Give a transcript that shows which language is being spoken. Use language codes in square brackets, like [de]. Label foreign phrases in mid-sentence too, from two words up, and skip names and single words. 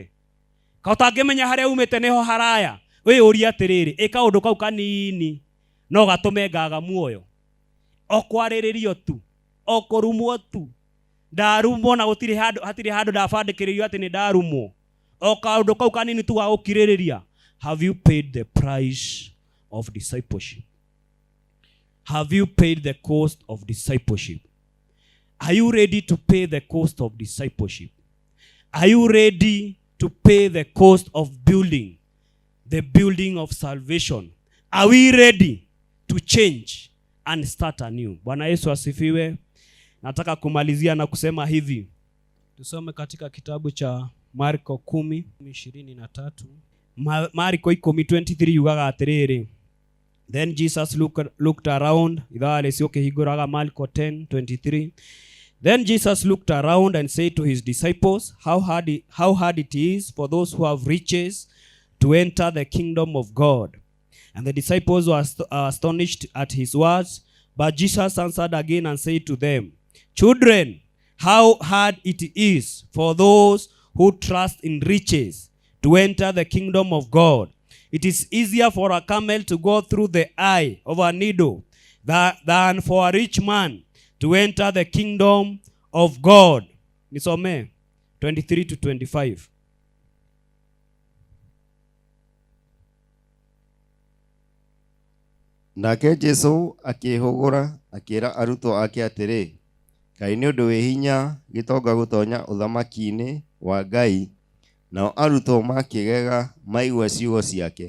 [ki] Kaĩ ũtangĩmenya harĩa umĩte nĩho haraya? Wĩyũria atĩrĩrĩ, kaũndũ kau kanini no gatũme ngaga muoyo? O kwarĩrĩrio tu, o kũrumwo tu. Ndarumwo na hatirĩ handũ ndabandĩkĩrĩrio atĩ nĩ ndarumwo. O kaũndũ kau kanini tu ga gũkirĩrĩria. [en] Have you paid the price of discipleship? Have you paid the cost of discipleship? Are you ready to pay the cost of discipleship? Are you ready to pay the cost of building, the building of salvation? Are we ready to change and start anew? [sw] Bwana Yesu asifiwe. Nataka kumalizia na kusema hivi. Tusome katika kitabu cha Marko 10:23. [ki] Marko 10:23 yugaga atĩrĩrĩ. [en] Then Jesus looked around. [ki] Ithale sioke higuraga Marko 10:23. [en] Then Jesus looked around and said to his disciples, how hard it is for those who have riches to enter the kingdom of God. And the disciples were astonished at his words. But Jesus answered again and said to them, children, how hard it is for those who trust in riches to enter the kingdom of God. It is easier for a camel to go through the eye of a needle than for a rich man to enter the kingdom of God. [sw] Nisome 23 to 25. [ki] Nake Jesu akĩhũgũra akĩra arutwo ake atĩrĩ, kaĩ nĩ ũndũ wĩ hinya gĩtonga gũtonya ũthamaki-inĩ wa Ngai. Nao arutwo makĩgega maigua ciugo ciake.